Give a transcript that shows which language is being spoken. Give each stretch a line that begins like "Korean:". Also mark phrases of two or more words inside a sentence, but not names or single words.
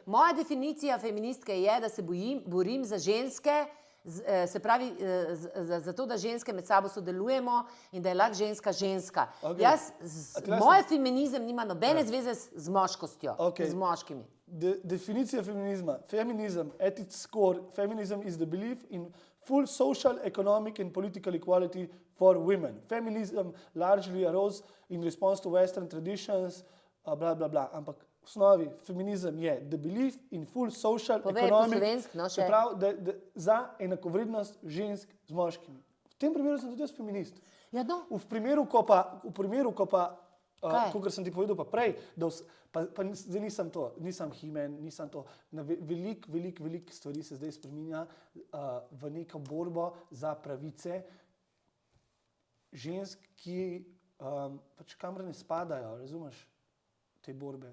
Slovenian: moja definicija feministke je, da se borim za ženske, se pravi, za to, da ženske med sabo sodelujemo in da je lahko ženska. Ok. Moj feminizem nima nobene zveze z moškostjo, Ok. z moškimi. Definicija feminizma.
English: Feminism, at its core, feminism is the belief in full social, economic and political equality for women. Feminism largely arose in response to Western traditions, bla, bla, bla.
Slovenian: Ampak v osnovi feminizem je
English: the belief in full social,
Slovenian: Povej po
English: economic,
Slovenian: slovensko, no, še. se pravi, za enakovrednost žensk z moškimi. V tem primeru sem tudi jaz feminist. Ja, no. V primeru, ko pa Kaj? kot sem ti povedal pa prej, pa zdaj nisem He-Man, nisem to. Veliko stvari se zdaj spreminja v neko borbo za pravice žensk, ki pač kamor ne spadajo, razumeš, te borbe.